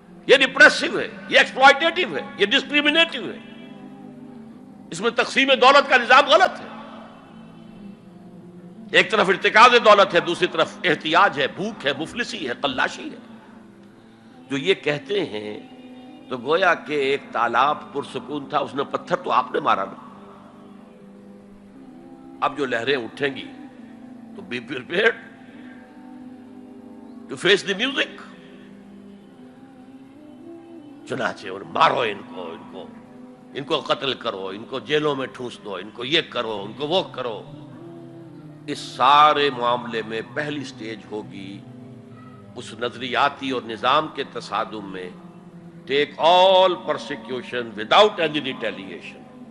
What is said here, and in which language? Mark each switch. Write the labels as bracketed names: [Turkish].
[Urdu] یہ ریپریسو ہے، یہ ایکسپلائٹیٹو ہے، یہ ڈسکریمنیٹو ہے، اس میں تقسیم دولت کا نظام غلط ہے. ایک طرف ارتکاز دولت ہے، دوسری طرف احتیاج ہے، بھوک ہے، مفلسی ہے، قلاشی ہے. جو یہ کہتے ہیں تو گویا کہ ایک تالاب پرسکون تھا، اس نے پتھر تو آپ نے مارا نا. اب جو لہریں اٹھیں گی تو [English] Be prepared to face the music. [Urdu] چنانچہ اور مارو ان کو قتل کرو، ان کو جیلوں میں ٹھونس دو، ان کو یہ کرو، ان کو وہ کرو. اس سارے معاملے میں پہلی سٹیج ہوگی اس نظریاتی اور نظام کے تصادم میں [English] Take all persecution without any retaliation.